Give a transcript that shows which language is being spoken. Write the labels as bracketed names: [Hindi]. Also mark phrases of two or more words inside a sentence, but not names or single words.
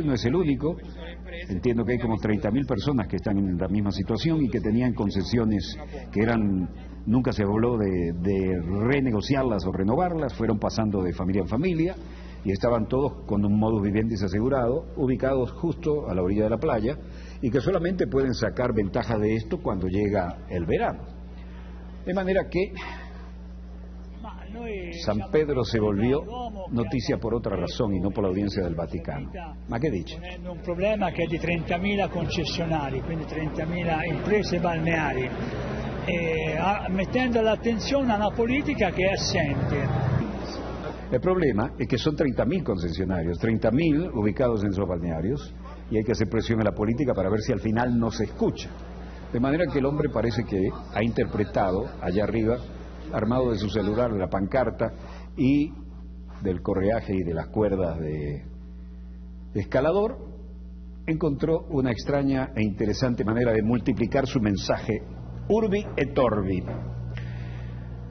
[Spanish] no es el único, entiendo que hay como 30.000 personas que están en la misma situación y que tenían concesiones que eran, nunca se habló de renegociarlas o renovarlas, fueron pasando de familia en familia y estaban todos con un [Latin] modus vivendi [Spanish] asegurado, ubicados justo a la orilla de la playa, y que solamente pueden sacar ventaja de esto cuando llega el verano. De manera que San Pedro se volvió noticia por otra razón y no por la audiencia del Vaticano. [Italian] Ma che dice? È un problema che è di 30.000 concessionari, quindi 30.000 imprese balneari, mettendo l'attenzione a una politica che è assente. [Spanish] El problema es que son 30.000 concesionarios, 30.000 ubicados en esos balnearios, y hay que hacer presión a la política para ver si al final no se escucha. De manera que el hombre parece que ha interpretado allá arriba, armado de su celular, de la pancarta y del correaje y de las cuerdas de escalador, encontró una extraña e interesante manera de multiplicar su mensaje [Latin] Urbi et Orbi.